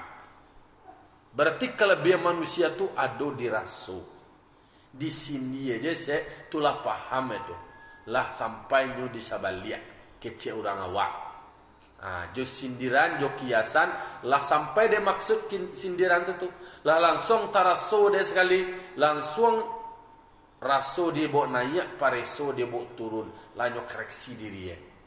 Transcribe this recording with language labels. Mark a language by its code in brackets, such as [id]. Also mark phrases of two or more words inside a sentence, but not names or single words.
[min] Berarti kelebihan manusia tu ada di raso. [id] Di sini aja saya tulah paham itu. [min] Lah sampai nyo disabalia kece orang awak. Jo sindiran, jo kiasan, lah sampai dia maksud sindiran itu tu. Lah langsung taraso dia sekali, langsung raso dia bawa naik, pareso dia bawa turun, lanyo koreksi diri ya.